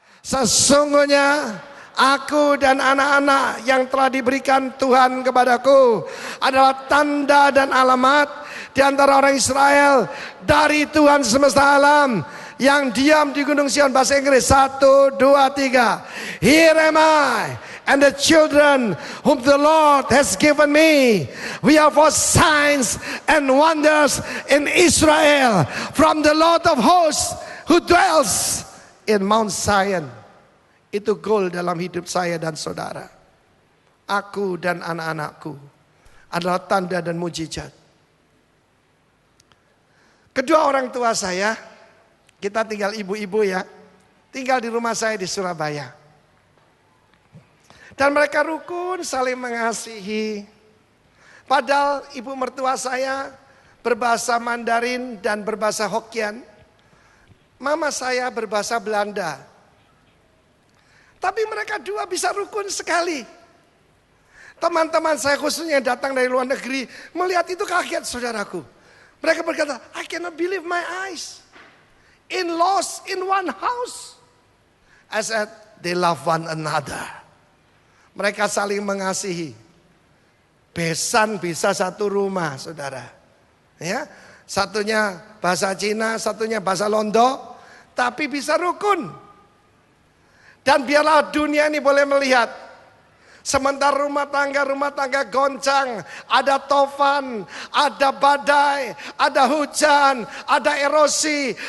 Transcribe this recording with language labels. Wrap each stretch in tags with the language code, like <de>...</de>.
<id>Sesungguhnya aku dan anak-anak yang telah diberikan Tuhan kepadaku adalah tanda dan alamat di antara orang Israel dari Tuhan semesta alam yang diam di Gunung Sion. Bahasa Inggris 1, 2, 3.</id> <en>Here am I and the children whom the Lord has given me. We are for signs and wonders in Israel from the Lord of hosts who dwells in Mount Zion.</en> <id>Itu goal dalam hidup saya dan saudara. Aku dan anak-anakku adalah tanda dan mujizat. Kedua orang tua saya, kita tinggal ibu-ibu ya, tinggal di rumah saya di Surabaya. Dan mereka rukun saling mengasihi. Padahal ibu mertua saya berbahasa Mandarin dan berbahasa Hokkien. Mama saya berbahasa Belanda. Tapi mereka dua bisa rukun sekali. Teman-teman saya khususnya yang datang dari luar negeri melihat itu kaget saudaraku. Mereka berkata,</id> <en>I cannot believe my eyes. In-laws in one house. I said, they love one another.</en> <id>Mereka saling mengasihi. Besan bisa satu rumah saudara. Ya, satunya bahasa Cina, satunya bahasa Londo. Tapi bisa rukun. Dan biarlah dunia ini boleh melihat. Sementara rumah tangga goncang. Ada tofan, ada badai, ada hujan, ada erosi.</id>